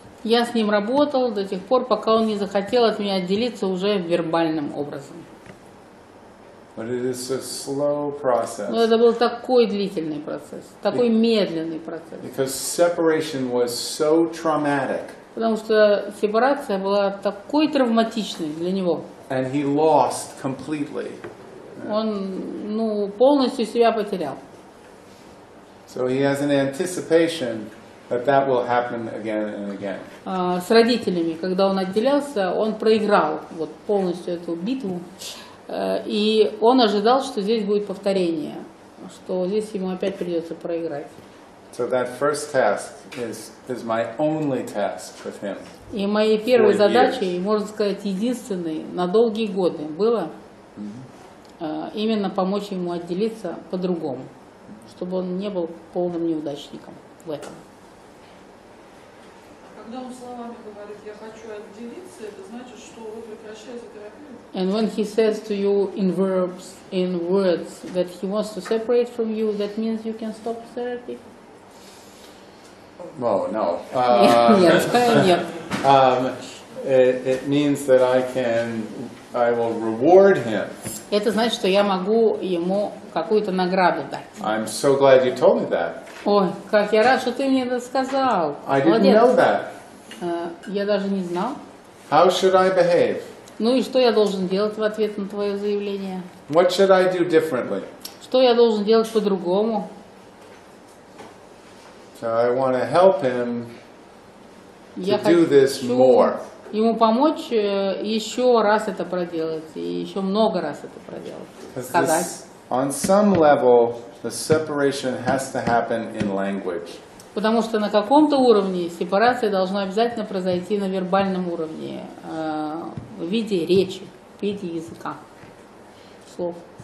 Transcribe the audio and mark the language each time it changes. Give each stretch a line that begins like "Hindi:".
Russian: Я с ним работал до тех пор, пока он не захотел от меня отделиться уже вербальным образом.
English: But it is a slow process.
Russian: Но это был такой длительный процесс, такой медленный процесс.
English: Because separation was so traumatic.
Russian: Потому что сепарация была такой травматичной для него.
English: And he lost completely.
Russian: Он полностью себя потерял.
English: So he has an anticipation that will happen again and again.
Russian: С родителями, когда он отделялся, он проиграл вот полностью эту битву. И он ожидал, что здесь будет повторение, что здесь ему опять придется проиграть.
English: So that first task is my only task with him.
Russian: И моей первой задачей, можно сказать, единственной на долгие годы было именно помочь ему отделиться по-другому, чтобы он не был полным неудачником в этом. Когда он словами говорит «я хочу отделиться», это значит, что вы прекращаете терапию?
English: And when he says to you in words that he wants to separate from you, that means you can stop therapy? Oh, no.
Russian: Нет.
English: It means that I will reward him.
Russian: Это значит, что я могу ему какую-то награду дать.
English: I'm so glad you told me that.
Russian: Ой, как я рад, что ты мне это сказал.
English: I didn't know that.
Russian: Я даже не знал.
English: How should I behave?
Russian: Ну и что я должен делать в ответ на твое заявление?
English: What should I do differently?
Russian: Что я должен делать по-другому?
English: So I want to help him
Russian: Я
English: to do this
Russian: хочу
English: more.
Russian: ему помочь еще раз это проделать, и еще много раз это проделать. Сказать.
English: On some level, the separation has to happen in language.
Russian: Потому что на каком-то уровне сепарация должна обязательно произойти на вербальном уровне, в виде речи, в виде языка, слов.